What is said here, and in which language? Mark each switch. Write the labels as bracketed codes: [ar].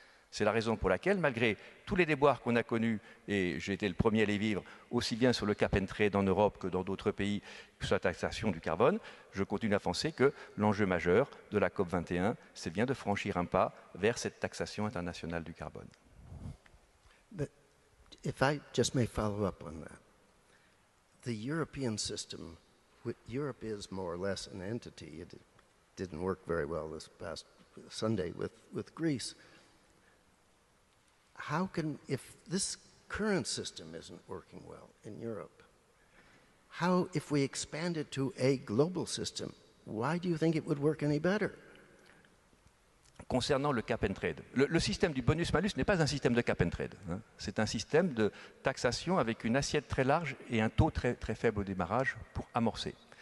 [fr] C'est la raison pour laquelle, malgré tous les déboires qu'on a connus, et j'ai été le premier à les vivre, aussi bien sur le cap and trade en Europe que dans d'autres pays, que sur la taxation du carbone, je continue à penser que l'enjeu majeur de la COP 21, c'est bien de franchir un pas vers cette taxation internationale du carbone. [en] But if I just may follow up on that, the European system, Europe is more or less an entity. It didn't work very well this past Sunday with Greece. How can, if this current system isn't working well in Europe, how, if we expand it to a global system, why do you think it would work any better? [fr] Concernant le cap and trade, le système du bonus-malus n'est pas un système de cap and trade. Hein. C'est un système de taxation avec une assiette très large et un taux très, très faible au démarrage pour amorcer.